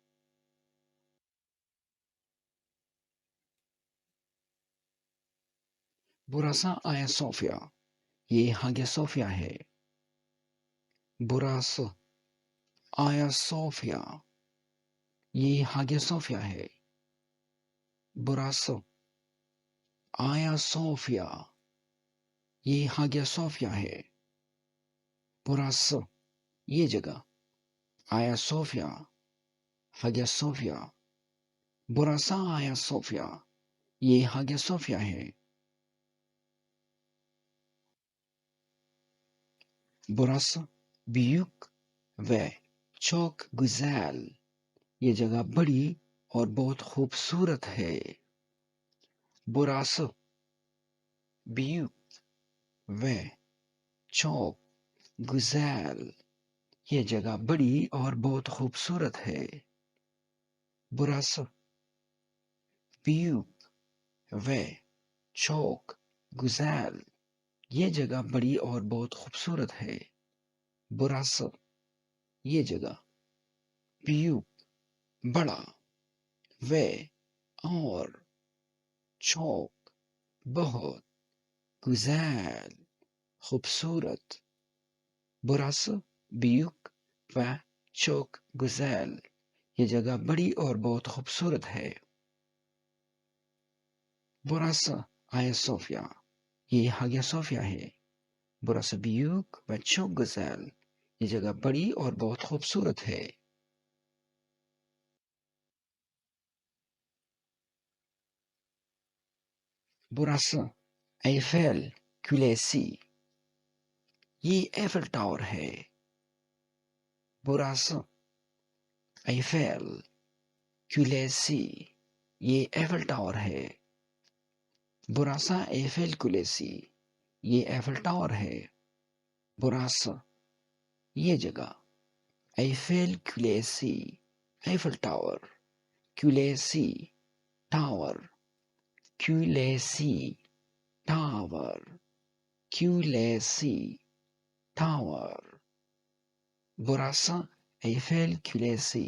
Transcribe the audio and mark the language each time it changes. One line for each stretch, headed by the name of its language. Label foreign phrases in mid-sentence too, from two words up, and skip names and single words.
Turkish: Burası Ayasofya.
Hindi: ये Hagia Sophia है.
Turkish: Burası Ayasofya.
Hindi: ये Hagia Sophia है.
Turkish: Burası Ayasofya.
Hindi: ये Hagia Sophia है. Burası ये जगह Ayasofya.
Turkish: Hagia Sophia. Burası Ayasofya.
Hindi: ये Hagia Sophia है.
Turkish: Burası büyük ve çok güzel.
Hindi: ये जगह बड़ी और बहुत खूबसूरत है.
Turkish: Burası büyük ve çok güzel.
Hindi: ये जगह बड़ी और बहुत खूबसूरत है.
Turkish: Burası büyük ve çok güzel.
Hindi: ये जगह बड़ी और बहुत खूबसूरत है. Burası ये जगह büyük बड़ा ve और çok बहुत güzel खूबसूरत.
Turkish: Burası büyük ve çok güzel.
Hindi: ये जगह बड़ी और बहुत खूबसूरत है.
Turkish: Burası Ayasofya.
Hindi: ये Hagia Sophia है.
Turkish: Burası büyük ve çok güzel.
Hindi: ये जगह बड़ी और बहुत खूबसूरत है.
Turkish: Burası Eiffel Kulesi.
Hindi: ये एफिल टावर है.
Turkish: Burası Eiffel Kulesi.
Hindi: ये एफिल टावर है.
Turkish: Burası Eiffel Kulesi.
Hindi: ये एफिल टावर है. Burası ये जगह Eiffel Kulesi.
English: Eiffel Tower. Kulesi Tower. Kulesi Tower. Kulesi Tower.
Turkish: Burası Eiffel Kulesi.